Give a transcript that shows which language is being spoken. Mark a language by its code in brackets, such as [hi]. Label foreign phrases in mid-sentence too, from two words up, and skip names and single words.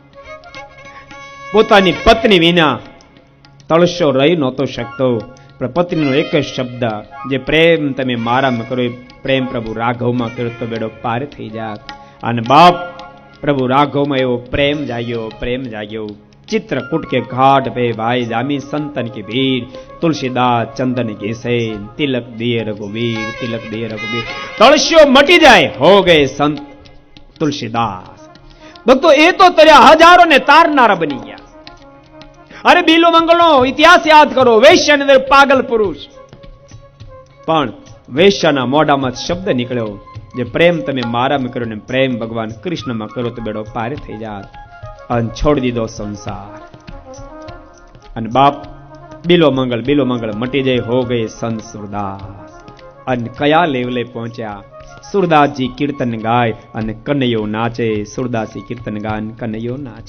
[gu] પોતાની પત્ની વિના તળસો રહી નહોતો શકતો, પણ પત્નીનો એક જ શબ્દ, જે પ્રેમ તમે મારામાં કરો, પ્રેમ પ્રભુ રાઘવમાં કર્યો તો બેડો પાર થઈ જાત. અને બાપ પ્રભુ રાઘવમાં એવો પ્રેમ જાગ્યો, પ્રેમ જાગ્યો. [hi] चित्रकूट के घाट पे भाई जामी संतन की भीड़, तुलसीदास चंदन घिसे, तिलक दिए रघुवीर, तिलक दिए रघुवीर. [gu] તડસ્યો મટી જાય, [hi] हो गए संत तुलसीदास. [gu] ભક્તો એ તો તર્યા હજારો ને તારનારા બની ગયા. અરે બીલો મંગલો ઇતિહાસ યાદ કરો, વૈશ્ય ને પાગલ પુરુષ, પણ વૈશ્યના મોઢામાં શબ્દ નીકળ્યો, જે પ્રેમ તમે મારામાં કરો ને પ્રેમ ભગવાન કૃષ્ણમાં કરો તો બેડો પાર થઈ જાત. અને છોડી દીધો સંસાર. અને બાપ બીલો મંગળ મટી જાય, [hi] हो गये संत [gu] સુરદાસ. અને કયા લેવલે પહોંચ્યા? સુરદાસજી કીર્તન ગાય અને કનૈયો નાચે, સુરદાસજી કીર્તન ગાય અને કનૈયો નાચે.